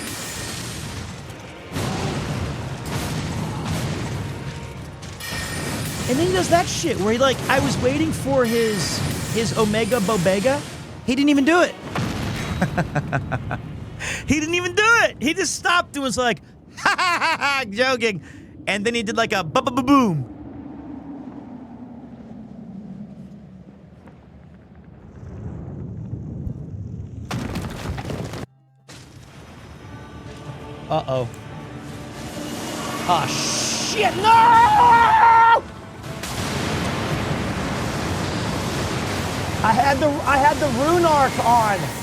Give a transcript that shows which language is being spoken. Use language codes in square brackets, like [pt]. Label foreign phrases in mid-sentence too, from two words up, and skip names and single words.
[en] And then he does that shit where he like, I was waiting for his Omega Bobega. He didn't even do it. He didn't even do it. He just stopped and was like, ha ha ha ha, joking. And then he did like a ba-ba-ba-boom. Uh-oh. Oh, shit, no! I had the rune arc on.